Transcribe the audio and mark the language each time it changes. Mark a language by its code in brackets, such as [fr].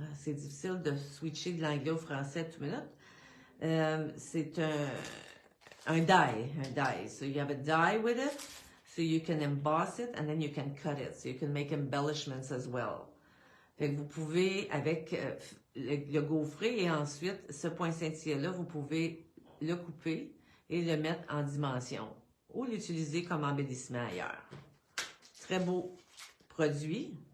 [fr] C'est difficile de switcher de l'anglais au français tout minute. C'est un die. [en] So you have a die with it, so you can emboss it, and then you can cut it. So you can make embellishments as well. [fr] Fait que vous pouvez, avec le gaufré et ensuite ce point Cynthia-là, vous pouvez le couper et le mettre en dimension ou l'utiliser comme embellissement ailleurs. Très beau produit.